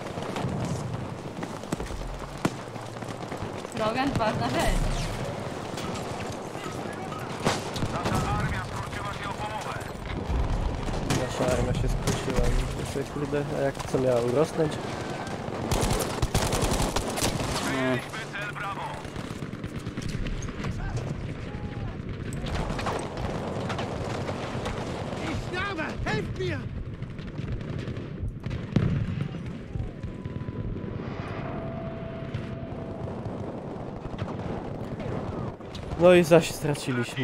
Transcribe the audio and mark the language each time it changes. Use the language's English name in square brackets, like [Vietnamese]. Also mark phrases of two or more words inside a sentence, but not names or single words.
[Polish] Logan, ważna rzecz. Nasza armia skróciła się o połowę. Nasza armia się skróciła. Myślę sobie, kurde, a jak co miała urosnąć? Przejęliśmy cel Bravo. [German] Ich sterbe! Helft mir! [Polish] No i zaś straciliśmy.